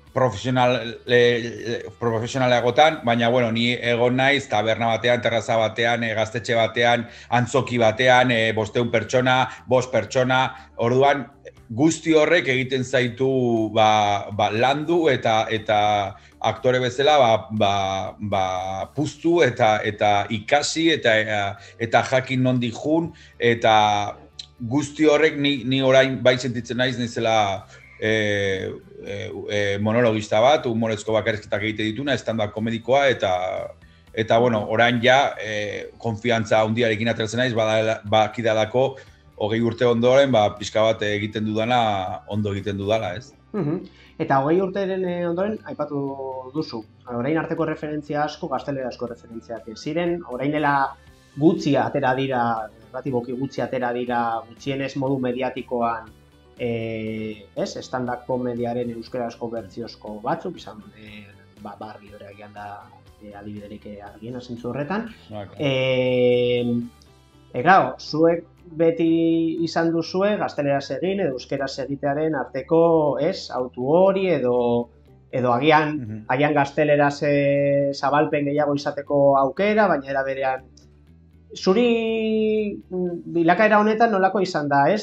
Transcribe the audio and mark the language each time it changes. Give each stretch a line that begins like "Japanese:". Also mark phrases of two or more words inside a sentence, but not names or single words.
Basque: profesionaleagotan, baina ni egon naiz taberna batean, terraza batean, gaztetxe batean, antzoki batean, 500 pertsona, 5 pertsona, orduan guzti horrek egiten zaitu landu eta aktore bezala puztu eta ikasi eta jakin nondik jun, eta guzti horrek ni orain bai sentitzen naiz nizela monologista bat, humorezko bakarrizketak egite dituna, stand-up komedikoa, eta orain ja konfiantza handiarekin ateratzen naiz, bakidalako 20 urte ondoren, pixka bat egiten dudana, ondo egiten dudala, ez? Eta 20 urteren ondoren, aipatu duzu, orain arteko referentzia asko, gaztelerazko referentziak ziren, orain dela gutxi atera dira, ratiboki gutxi atera dira, gutxienez modu mediatikoan, stand-up komediaren euskerazko bertsiozko batzuk, izan barri hori egian da adibiderik argiena zentzu horretan. Claro, zuek beti izan duzue gazteleraz egin edo euskeraz egitearen arteko autu hori edo edo agian gazteleraz zabalpen gehiago izateko aukera, baina era berean zuri bilakaera honetan nolako izan da, ez?